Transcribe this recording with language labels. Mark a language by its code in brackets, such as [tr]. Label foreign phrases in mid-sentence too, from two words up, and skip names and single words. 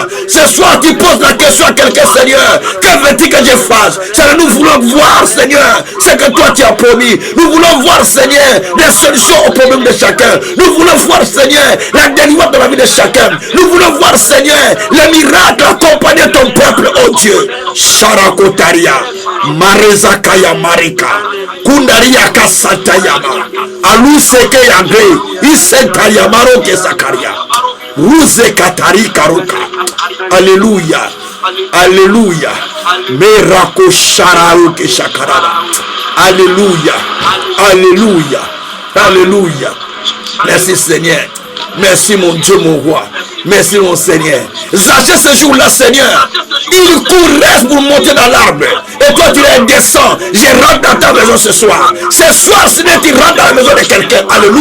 [fr] Ce soir tu poses la question à quelqu'un, Seigneur, que veux-tu que je fasse? Seigneur, nous voulons voir, Seigneur, ce que toi tu as promis. Nous voulons voir, Seigneur, des solutions aux problèmes de chacun. Nous voulons voir, Seigneur, la délivrance de la vie de chacun. Nous voulons voir, Seigneur, les miracles accompagner ton peuple, oh Dieu. Sharakotaria, Marezakaya Marika, Kundaria Kasatayama, Aluseke Yagre, Isekayamaro Kesakaria, Ruze Katari Karuka. Alléluia. Alléluia. Merako Shararuke Shakaraba. Alléluia. Alléluia. Alléluia. Merci Seigneur. Merci mon Dieu, mon roi. Merci mon Seigneur. Sachez ce jour-là, Seigneur, il court, reste pour monter dans l'arbre. Et toi, tu les descends. Je rentre dans ta maison ce soir. Ce soir, Seigneur, tu rentres dans la maison de quelqu'un.